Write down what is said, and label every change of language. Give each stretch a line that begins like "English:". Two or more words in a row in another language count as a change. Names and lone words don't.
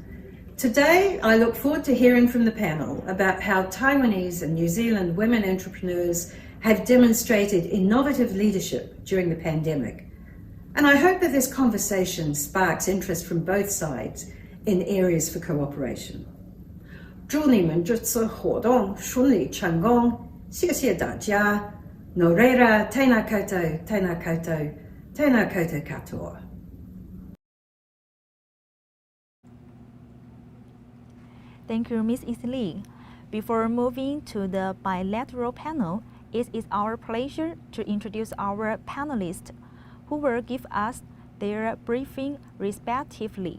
English: Today, I look forward to hearing from the panel about how Taiwanese and New Zealand women entrepreneurs have demonstrated innovative leadership during the pandemic. And I hope that this conversation sparks interest from both sides in areas for cooperation.
Chinese: 祝你们这次活动顺利成功，谢谢大家。
Māori: Norera, tēnā koutou, tēnā koutou, tēnā koutou katoa.
English: Thank you, Ms. Lee. Before moving to the bilateral panel, It is our pleasure to introduce our panelists, who will give us their briefing respectively.